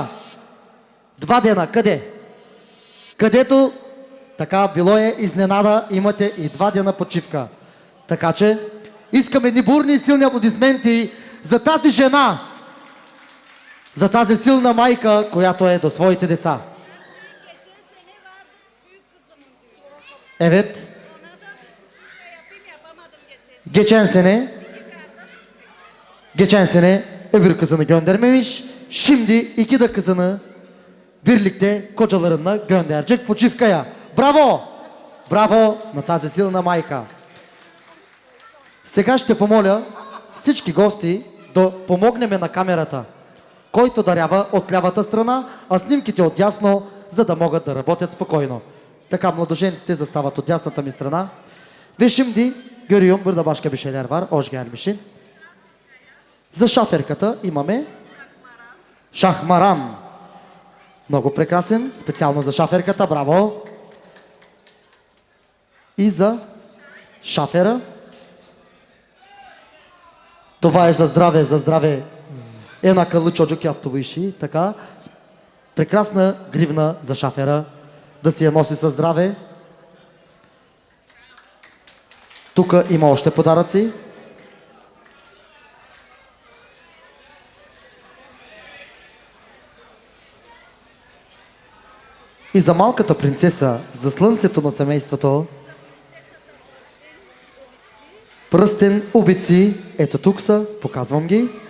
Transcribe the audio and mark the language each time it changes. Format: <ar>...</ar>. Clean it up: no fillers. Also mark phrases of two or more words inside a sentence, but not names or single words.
<bg>2 дена. Къде? Където така било е изненада, имате и 2 дена почивка. Така че искам едни бурни и силни аплодисменти за тази жена, за тази силна майка, която е до своите деца.</bg> <tr>Evet. Geçen sene öbür kızını göndermemiş. Şimdi 2 de kızını birlikte kocalarına gönderecek</tr> <bg>почивкая. Браво! Браво на тази силна майка. Сега ще помоля всички гости да помогнем на камерата, който дарява от лявата страна, а снимките от дясно, за да могат да работят спокойно. Така, mladоженците застават от дясната ми страна.</bg> <tr>Ve şimdi görüyorum burada başka bir şeyler var. Hoş gelmişsin.</tr> <bg>За шаферката имаме Шахмаран. Много прекрасен, специално за шаферката. Браво! И за шафера. Това е за здраве, за здраве.</bg> <tr>Една акıllı çocuk yaptı bu işi.</tr> <bg>Така, прекрасна гривна за шафера. Да си я носи със здраве. Тук има още подаръци. И за малката принцеса, за слънцето на семейството, пръстен убици, ето тук са, показвам ги.</bg>